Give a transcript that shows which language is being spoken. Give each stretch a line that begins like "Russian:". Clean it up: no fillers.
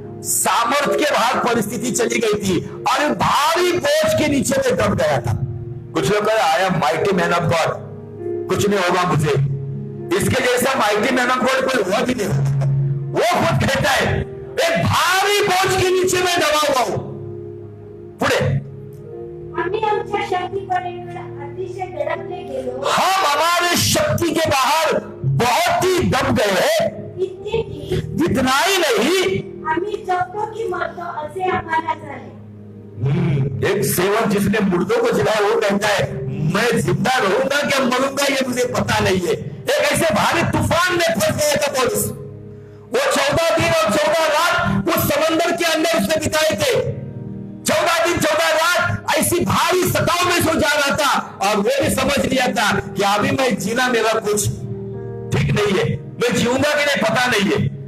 Hindi: सामर्थ्य के बाहर परिस्थिति चली गई थी और भारी बोझ के नीचे में दब गया था. कुछ लोग कहे
English: I am mighty man of God,
Hindi: कुछ नहीं होगा मुझे. इसके जैसा माइटी मैन ऑफ गॉड कोई हुआ भी नहीं. वो खुद कहता है एक भारी बोझ के नीचे में दबा हुआ हूं.
Marathi: पुढे आम्ही आमच्या शक्ती पलीकडे अतिशय तडपले गेलो.
Hindi: हम हमारे शक्ति के बाहर बहुत ही दब गए हैं.
Marathi: इतके की
Hindi: इतना ही नहीं,
Marathi: आम्ही जगतो की मरतो असे आम्हाला झाले.
Hindi: एक सेवक जिसने मुर्दों को जिलाया वो कहता है मैं जिंदा रहूंगा क्या मरूंगा ये मुझे पता नहीं है. एक ऐसे भारी तूफान में फंस गया था पौलुस. वो 14 दिन और 14 रात उस समंदर के अंदर उसने बिताए थे. 14 दिन 14 रात ऐसी भारी सताव में सो जा रहा था और वो भी समझ लिया था कि अभी मैं जीना मेरा कुछ ठीक नहीं है, मैं जीऊंगा कि नहीं पता नहीं है.